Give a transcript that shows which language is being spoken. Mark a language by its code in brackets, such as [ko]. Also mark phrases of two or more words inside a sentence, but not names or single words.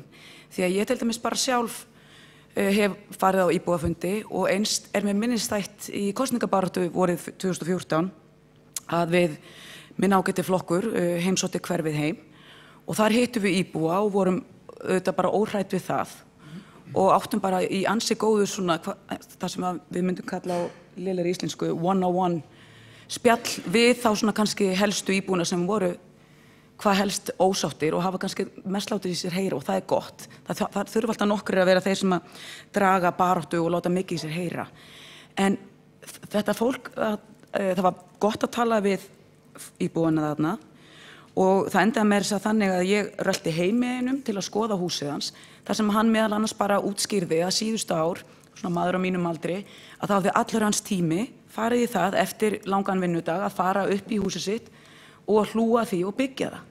[is] Því að ég til dæmis bara sjálf hef farið á íbúafundi og einst mér minnisstætt í kosningabaráttu vorið 2014 að við minn ágæti flokkur heimsótti hverfið heim og þar hittum við íbúa og vorum auðvitað bara óhrædd við það og áttum bara í ansi góðu svona það sem við myndum kalla á lélegri íslensku [en] one-on-one [is] spjall við þá svona kannski helstu íbúana sem voru hvað helst ósáttir og hafa kannski mest látið í sér heyra og það er gott. Það þurfa alltaf nokkrir að vera þeir sem að draga baráttu og láta mikið í sér heyra. En þetta fólk, það var gott að tala við íbúana þarna og það endaði með þess að þannig að ég rölti heim með einum til að skoða húsið hans, þar sem hann meðal annars bara útskýrði að síðustu ár, svona maður á mínum aldri, að það hafði allur hans tími farið í það eftir langan vinnudag að fara upp í húsið sitt og hlúa því og byggja það.